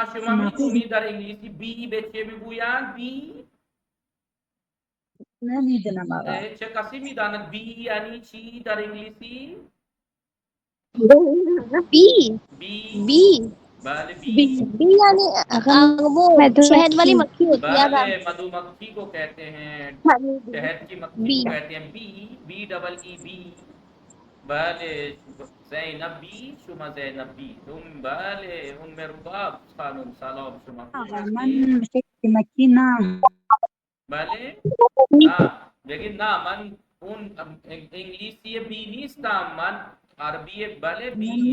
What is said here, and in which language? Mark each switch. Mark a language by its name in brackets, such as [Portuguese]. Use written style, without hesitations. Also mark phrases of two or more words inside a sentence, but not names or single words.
[Persian] شما شما خوب؟ میدونی در انگلیسی بی به چه میگویند؟ بی؟ نمیدونم آقا. چه کسی میداند بی یعنی چی در انگلیسی؟ بی بی. بی بله بی بی. [Urdu] بی یعنی وہ شہد والی مکھی ہوتی ہے [Persian] بله آقا. [Urdu] مدو مکھی کو کہتے ہیں، شہد کی مکھی [Persian] بی [Urdu] کو کہتے ہیں بی. [English] B double E [Urdu] بی. بله زینب بی. [Persian] شما زینب بی. بله ام رباب خانم، سلام. شما خوب آقا من هستی؟ فکر مکی نه. بله. بگید نه من اون انگلیسی بی نیستم، من عربی بله بی